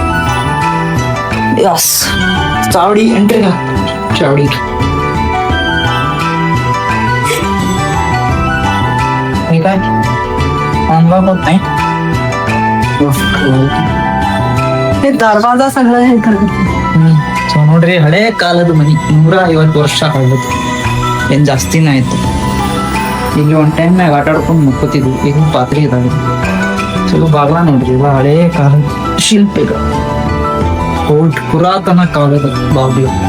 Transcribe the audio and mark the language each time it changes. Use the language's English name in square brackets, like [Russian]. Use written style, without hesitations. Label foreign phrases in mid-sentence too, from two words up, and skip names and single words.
[Marathi] यस चावडी एंट्री का चावडी काय अनलॉक होत नाही. दरवाजा सगळं हे [Kannada] ಸೊ ನೋಡ್ರಿ ಹಳೆ ಕಾಲದ ಮನಿ 150 ವರ್ಷ ಹಳದು, ಏನ್ ಜಾಸ್ತಿನ ಆಯ್ತು. ಇಲ್ಲಿ ಒಂದ್ ಟೈಮ್ನಾಗ ಆಟ ಆಡ್ಕೊಂಡು ಮುಕ್ಕೋತಿದ್ವಿ, ಈಗ ಪಾತ್ರೆ ಇದಾವೆ. ಚಲೋ ಬಾಗ್ಲ ನೋಡ್ರಿ ಇವ ಹಳೆ ಕಾಲದ ಶಿಲ್ಪಿಗಳು, ಓಲ್ಡ್ ಪುರಾತನ ಕಾಲದ ಬಾಗ್ಲು.